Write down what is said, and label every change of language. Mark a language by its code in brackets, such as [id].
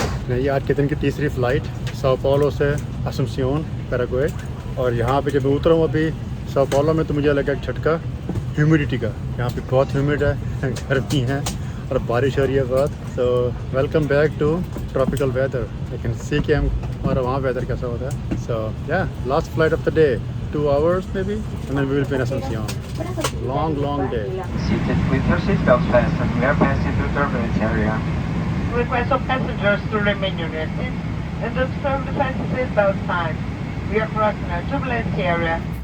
[hi] ये आज के दिन की तीसरी फ़्लाइट sao पाउलो से असुम्सियोन पैराग्वे। और यहाँ पे जब मैं उतरा हूँ अभी sao पाउलो में, तो मुझे लगा एक झटका ह्यूमिडिटी का। यहाँ पे बहुत ह्यूमिड है, गर्मी है और बारिश हो रही है बहुत। [en] So welcome back to tropical weather. [hi] लेकिन सी कि हमारा वहाँ वेदर कैसा होता है। [en] So yeah last flight of the day, 2 hours maybe, and then we will be in Asunción. Long day. Seated with your seatbelts fastened, we are passing through turbulence area. Request of passengers to remain in your seats and observe the fasten seatbelt signs. We are crossing a turbulence area.